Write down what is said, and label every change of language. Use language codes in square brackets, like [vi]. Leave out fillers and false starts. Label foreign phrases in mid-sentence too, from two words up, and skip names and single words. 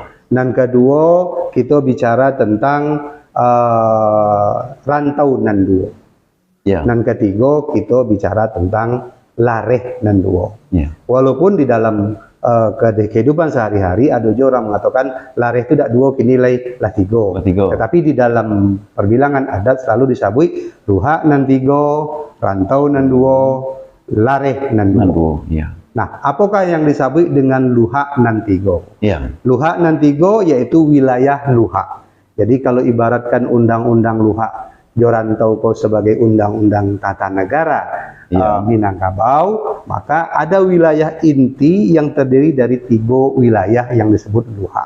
[id] Dan kedua kita bicara tentang [min] rantau nan 2. [id] Iya. Dan ketiga kita bicara tentang [min] lareh nan 2. [id] Iya. Walaupun di dalam kehidupan sehari-hari ada juga orang mengatakan lareh itu tidak 2 kini lah 3. Tetapi di dalam perbilangan adat selalu disebut [min] luhak nan 3, rantau nan 2, lareh nan 2. [id] Iya. Nah, apakah yang disebut dengan [min] luhak nan 3? [id] Iya. [min] Luhak nan 3 [id] yaitu wilayah luhak. Jadi kalau ibaratkan undang-undang luhak jorantau ko sebagai undang-undang tata negara Minangkabau, maka ada wilayah inti yang terdiri dari 3 wilayah yang disebut luhak.